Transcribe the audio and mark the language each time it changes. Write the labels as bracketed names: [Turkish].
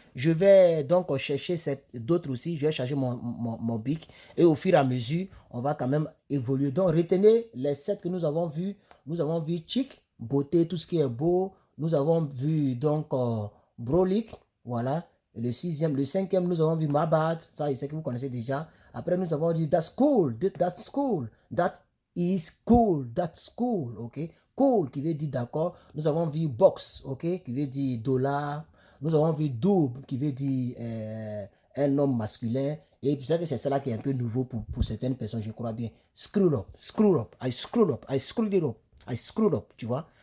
[French] Je vais donc chercher d'autres aussi. Je vais charger mon bic. Et au fur et à mesure, on va quand même évoluer. Donc, retenez les 7 que nous avons vus. Nous avons vu chic, beauté, tout ce qui est beau. Nous avons vu donc brolic, voilà. Le 6e, le 5e, nous avons vu my bad. Ça, c'est que vous connaissez déjà. Après, nous avons dit [English] that's cool, that's cool, [French] that is cool, that's cool, ok. Cool qui veut dire d'accord. Nous avons vu box, ok, qui veut dire dollar. Nous avons vu double qui veut dire un homme masculin. Et puis c'est cela qui est un peu nouveau pour certaines personnes, je crois bien. [English] Screw up, I screwed up, I screwed it up, I screwed up, [French] tu vois.